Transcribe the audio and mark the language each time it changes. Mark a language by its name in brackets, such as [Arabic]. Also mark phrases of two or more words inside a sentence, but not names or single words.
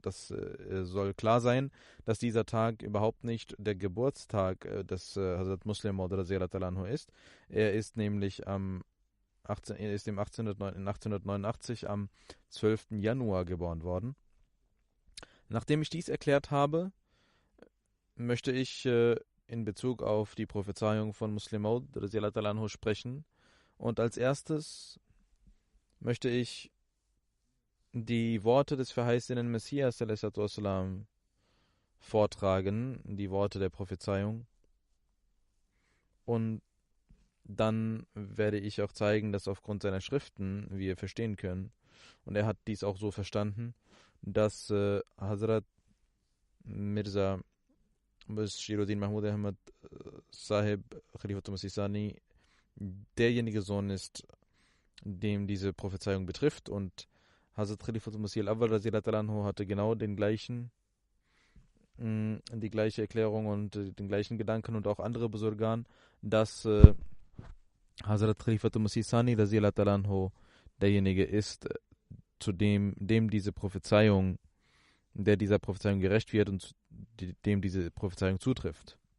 [German] Das soll klar sein, dass dieser Tag überhaupt nicht der Geburtstag des Hazrat Muslim Maud [Arabic] رضي الله عنه [German] ist. Er ist nämlich im 1889 am 12. Januar geboren worden. Nachdem ich dies erklärt habe, möchte ich in Bezug auf die Prophezeiung von Muslim Maud [Arabic] رضي الله عنه [German] sprechen. Und als erstes möchte ich die Worte des verheißenen Messias ﷺ vortragen, die Worte der Prophezeiung. Und dann werde ich auch zeigen, dass aufgrund seiner Schriften wir verstehen können, und er hat dies auch so verstanden, dass Hazrat Mirza Bashiruddin Mahmud Ahmad Sahib Khalifatul Masih Sani derjenige Sohn ist, dem diese Prophezeiung betrifft, und Hazrat Khalifatul Masih al-Awwal [Arabic] رضي الله عنه [German] hatte genau die gleiche Erklärung und den gleichen Gedanken und auch andere Busurgan, dass Hazrat Khalifatul Masih Sani [Arabic] رضي الله عنه [German] derjenige ist, zu dem diese Prophezeiung, der dieser Prophezeiung gerecht wird und dem diese Prophezeiung zutrifft.